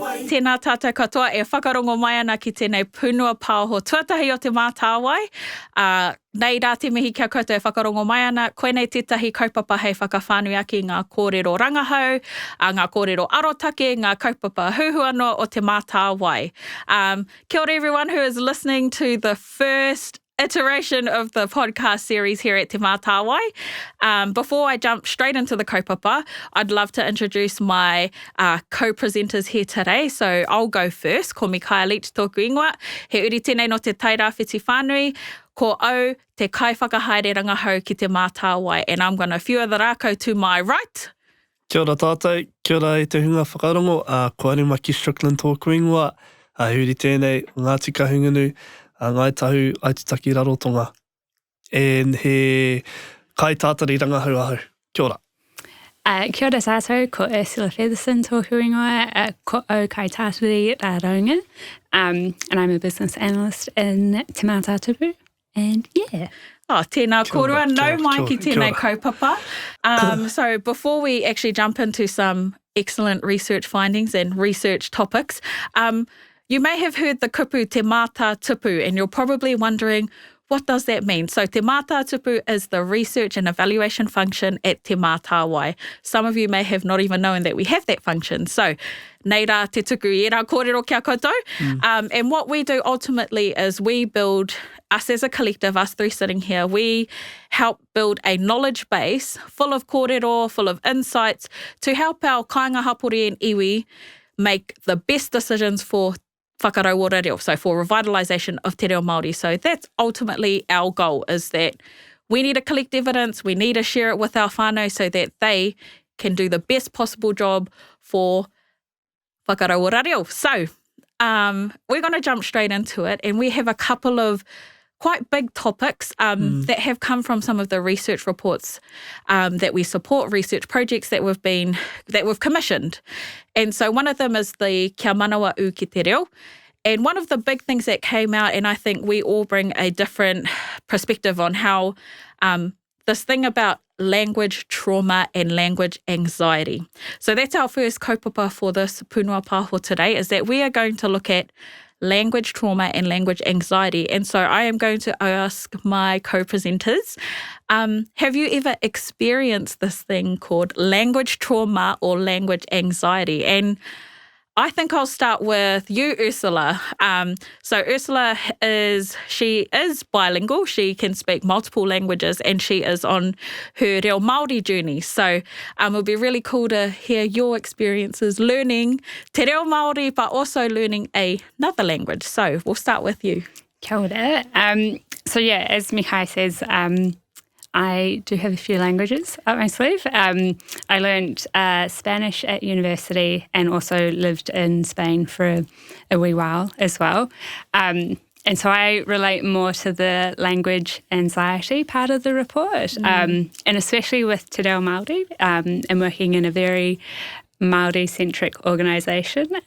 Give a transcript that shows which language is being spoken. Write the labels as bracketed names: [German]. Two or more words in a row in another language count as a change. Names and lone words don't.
[Māori] tēnā tātou katoa e whakarongo mai ana ki tēnei pūnua pāho tuatahi o Te Mātāwai. Nei rā te mihi kia koutou e whakarongo mai ana, koenei tētahi kaupapa hei whakawhānui aki ngā kōrero rangahau, ngā kōrero arotake, ngā kaupapa huhuano o Te Mātāwai. Kia ora [English] everyone who is listening to the first iteration of the podcast series here at Te Mātāwai. Before I jump straight into the kaupapa, I'd love to introduce my co-presenters here today. So I'll go first. [Māori] Ko Mikaia Leach tōku ingoa. He uri tēnei no te tairāwhiti whānui. Ko au te kaiwhakahaere rangahau ki Te Mātāwai. [English] And I'm going to fewer the rākau to my right. [Māori] Kia ora tātou, kia ora e te hunga whakarongo. Ko Arimaki Strickland tōku ingoa. He uri tēnei Ngāti Kahungunu. Ngai tahu aitutaki rarotonga. [English] And [Māori] he kai tātari rangahau ahu. Kia ora. Kia ora tātou, ko Ursula Featherson tōku ingoa, ko au kai tātari raronga. [English] And I'm a business analyst in Te Mātātupu. And yeah. [Māori] Oh, tēnā kōrua, no mai ki tēnei kaupapa. [English] So before we actually jump into some excellent research findings and research topics, you may have heard the kupu Te Mātātupu, and you're probably wondering, what does that mean? So Te Mātātupu is the research and evaluation function at Te Mātāwai. Some of you may have not even known that we have that function. [Māori] So nei rā te tuku i rā kōrero kia koutou. [English] And what we do ultimately is we build, us as a collective, us three sitting here, we help build a knowledge base full of kōrero, full of insights to help our [Māori] kāinga hapori [English] and iwi make the best decisions for [Māori] whakarau ora reo, [English] so for revitalisation of [Māori] te reo Māori. [English] So that's ultimately our goal, is that we need to collect evidence, we need to share it with our whānau so that they can do the best possible job for [Māori] whakarau ora reo. [English] So we're going to jump straight into it, and we have a couple of quite big topics that have come from some of the research reports that we support, research projects that we've commissioned. And so one of them is the Kia Manawa U ki te reo. And one of the big things that came out, and I think we all bring a different perspective on how this thing about language trauma and language anxiety. So that's our first kaupapa for this [Māori] pūnua pāho [English] today, is that we are going to look at language trauma and language anxiety. And so I am going to ask my co-presenters, have you ever experienced this thing called language trauma or language anxiety? And I think I'll start with you, Ursula. So Ursula is bilingual. She can speak multiple languages, and she is on her [Māori] reo Māori [English] journey. So it would be really cool to hear your experiences learning [Māori] te reo Māori, [English] but also learning another language. So we'll start with you. Kia ora. So yeah, as Mihai says, I do have a few languages up my sleeve. I learned Spanish at university and also lived in Spain for a wee while as well. And so I relate more to the language anxiety part of the report, and especially with [Māori] Te Reo Māori [English] and working in a very Māori-centric organisation.